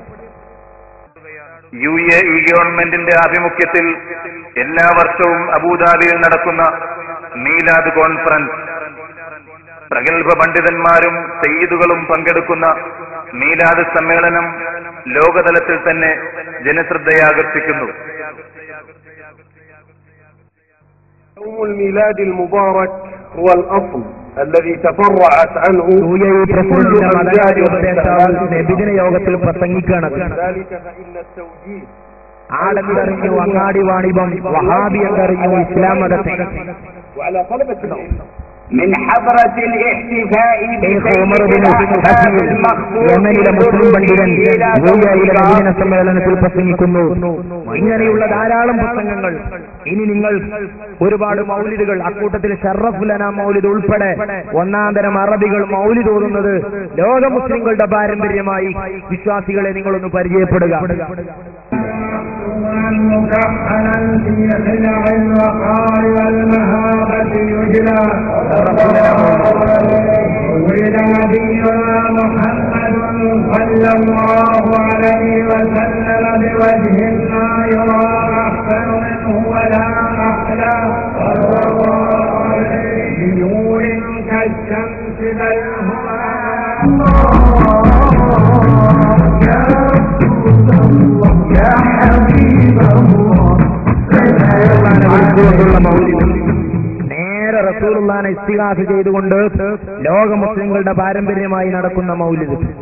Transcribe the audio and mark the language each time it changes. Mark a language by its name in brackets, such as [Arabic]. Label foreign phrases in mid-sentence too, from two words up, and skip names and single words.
[Malayalam] UAE ഗവൺമെന്റിന്റെ ആഭിമുഖ്യത്തിൽ എല്ലാ വർഷവും അബുദാബിയിൽ നടക്കുന്ന മീലാദ് കോൺഫറൻസ്, പ്രഗത്ഭ പണ്ഡിതന്മാരും സയ്യിദുകളും പങ്കെടുക്കുന്ന മീലാദ് സമ്മേളനം ലോകതലത്തിൽ തന്നെ ജനശ്രദ്ധയാകർഷിക്കുന്നു. [Arabic] يوم الميلاد المبارك هو الأصل الذي تفرعت عنه كل أمجاد [Malayalam] നബിദിന യോഗത്തിൽ പ്രസംഗിക്കുകയാണ്. [Arabic] ذلك فإن التوجيه [Malayalam] ആളെന്തറിഞ്ഞു അങ്ങാടി വാണിഭം, വഹാബി എന്തറിഞ്ഞു ഇസ്ലാം മതത്തെ. [Arabic] وعلى طلبة العلم من حضرة الاحتفاء [Malayalam] യമനിലെ മുസ്ലിം പണ്ഡിതൻ ഗോയയിലെ നബിദിന സമ്മേളനത്തിൽ പ്രസംഗിക്കുന്നു. ഇങ്ങനെയുള്ള ധാരാളം പ്രസംഗങ്ങൾ. ഇനി നിങ്ങൾ ഒരുപാട് മൗലിദുകൾ, അക്കൂട്ടത്തിൽ ഷറഫുലന മൗലിദ് ഉൾപ്പെടെ ഒന്നാം തരം അറബികൾ മൗലിദ് ഓതുന്നത് ലോക മുസ്ലിങ്ങളുടെ പാരമ്പര്യമായി വിശ്വാസികളെ നിങ്ങളൊന്ന് പരിചയപ്പെടുക. [Arabic] مكحلا في خلع الوقار والمهابة يجلى ولد نبينا محمد صلى الله عليه وسلم بوجه لا يرى أحسن منه ولا أحلى بنور كالشمس بل هو يا حبيب الله [Malayalam] നേരെ റസൂലുള്ളാഹിനെ ഇസ്തിഗാസ ചെയ്തുകൊണ്ട് ലോക മുസ്ലിങ്ങളുടെ പാരമ്പര്യമായി നടക്കുന്ന മൗലിദ്.